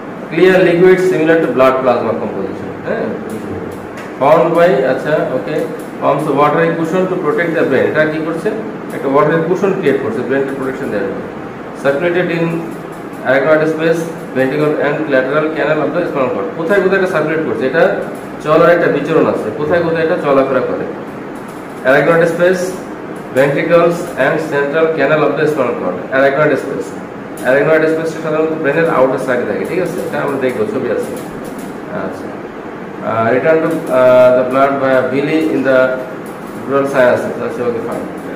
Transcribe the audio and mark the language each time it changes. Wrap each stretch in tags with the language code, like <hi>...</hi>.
<en>Clear liquid similar to blood plasma composition, হ্যাঁ, found by, আচ্ছা, okay, forms watery cushion to protect the brain.</en> <bn>এটা কি করছে, একটা ওয়াটারি কুশন ক্রিয়েট করছে ব্রেনকে প্রোটেকশন দেওয়ার জন্য।</bn> <en>Circulated in arachnoid space, ventricle and lateral canal of the spinal cord।</en> <bn>কোথায় কোথায় এটা সার্কুলেট করছে, এটা চলার একটা বিচরণ আছে, কোথায় কোথায় এটা চলাফেরা করে।</bn> <en>arachnoid space, ventricles and central canal of the spinal cord।</en> <bn>arachnoid space, arachnoid space সাধারণত ব্রেনের আউটার সাইডে থাকে, ঠিক আছে, এটা আমরা দেখব, ছবি আছে।</bn> <en>আচ্ছা, return to the blood via villi in the neural sinuses, that's okay, fine।</en>